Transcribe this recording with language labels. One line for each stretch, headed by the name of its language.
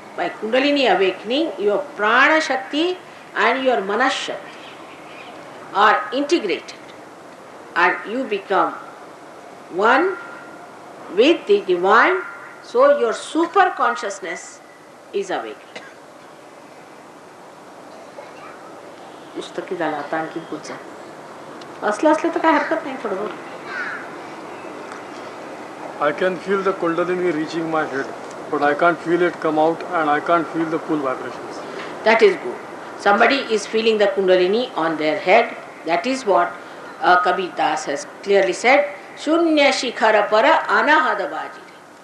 English: By Kundalini awakening, your Prana Shakti and your Manas Shakti are integrated and you become one with the divine, so your super consciousness is awakened.
Marathi: पुस्तकी झाला आता आणखी पुढचं असलं तर काय हरकत नाही थोडं.
English: I can feel the Kundalini reaching my head, but I can't feel it come out and I can't feel the full vibrations. That is good. Somebody is feeling the Kundalini on their head. That is what Kabir Das has clearly said.
Hindi: Shunya shikhara para anahada bajiri.